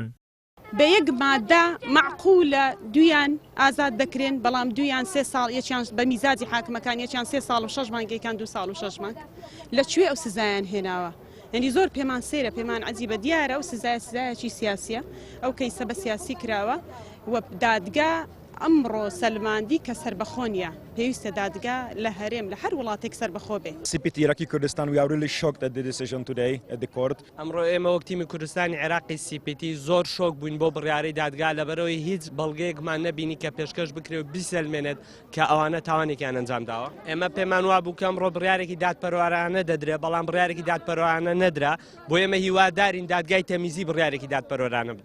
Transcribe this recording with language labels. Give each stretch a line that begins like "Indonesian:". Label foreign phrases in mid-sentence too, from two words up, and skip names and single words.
Central Kurdish: بە یەک مادە معقولە دویان ئازاد دەکرێن، بەڵام دویان 3 ساڵ یەکیان بە میزاجی حاکمەکان یەکیان 3 ساڵ و 6 مانگ یەکیان 2 ساڵ و 6 مانگ. لەکوێ ئەو سزایان هێناوە؟ یعنی زۆر پێمان سەیرە، پێمان عەجیبە، دیارە ئەو سزایەکی سیاسیە، ئەو کەیسە بە سیاسی کراوە و دادگا ئەمڕۆ سەلماندی کە سەربەخۆ نیە، پێویستە دادگا لە هەرێم لە هەر وڵاتێک سەربەخۆ بێ.
English: CPT Iraqi Kurdistan, we are really shocked at the decision today at the court.
Central Kurdish: ئەمڕۆ ئێمە وەک تیمی کوردستانی عێراقی CPT زۆر شۆک بووین بۆ بڕیارەی دادگا لەبەرەوەی هیچ بەڵگەیەکمان نەبینی کە پێشکەش بکرێت و بیسەلمێنێت کە ئەوانە تاوانێکیان ئەنجام داوە. ئێمە پێمان وا بوو کە ئەمڕۆ بڕیارێکی دادپەروەرانە دەدرێت، بەڵام بڕیارێکی دادپەروەرانە نەدرا، بۆ ئێمە هیوادارین دادگای تەمیزی بڕیارێکی دادپەروەرانە بدات.